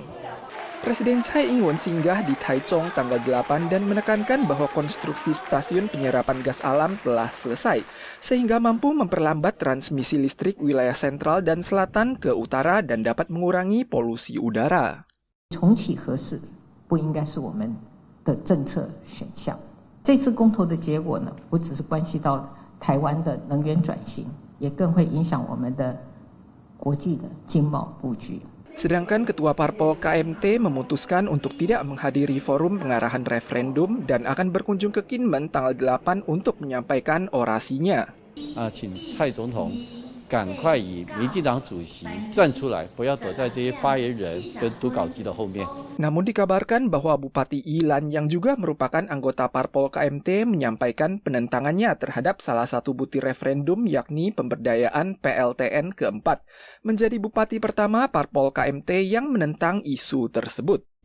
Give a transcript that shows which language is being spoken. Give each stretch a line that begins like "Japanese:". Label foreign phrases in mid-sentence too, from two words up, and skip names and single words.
Indonesian: Presiden Tsai Ing-wen singgah di Taichung tanggal 8 dan menekankan bahwa konstruksi stasiun penyerapan gas alam telah selesai, sehingga mampu memperlambat transmisi listrik wilayah sentral dan selatan ke utara dan dapat mengurangi polusi udara.
Chinese: 重启核四不应该是我们的政策选项。这次公投的结果呢，不只是关系到台湾的能源转型，也更会影响我们的国际的经贸布局。
Indonesian: Sedangkan Ketua Parpol KMT memutuskan untuk tidak menghadiri forum pengarahan referendum dan akan berkunjung ke Kinmen tanggal 8 untuk menyampaikan orasinya.
Chinese: 请蔡总统赶快以民进党主席站出来，不要躲在这些发言人跟读稿机的后面。
Indonesian: Namun dikabarkan bahwa Bupati Ilan yang juga merupakan anggota Parpol KMT menyampaikan penentangannya terhadap salah satu butir referendum yakni pemberdayaan PLTN keempat, menjadi Bupati pertama Parpol KMT yang menentang isu tersebut.